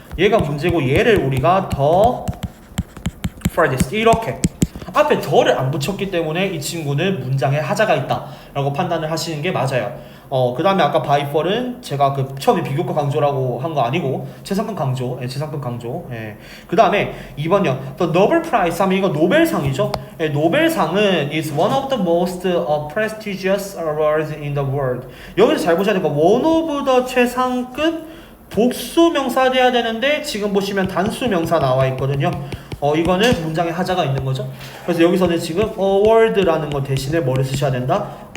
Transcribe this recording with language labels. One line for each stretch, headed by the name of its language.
Korean: 얘가 문제고 얘를 우리가 더 farthest 이렇게 앞에 더를 안 붙였기 때문에 이 친구는 문장에 하자가 있다 라고 판단을 하시는 게 맞아요. 그 다음에 아까 by far은 제가 그 처음에 비교과 강조라고 한 거 아니고 최상급 강조, 최상급 강조. 그 다음에 2번요. The Nobel Prize 하면 이거 노벨상이죠. 노벨상은
English: is one of the most prestigious awards in the world.
Korean: 여기서 잘 보셔야 되니까 one of the 최상급 복수 명사 돼야 되는데 지금 보시면 단수 명사 나와 있거든요. 이거는 문장에 하자가 있는 거죠. 그래서 여기서는 지금 award라는 거 대신에 뭐를 쓰셔야 된다?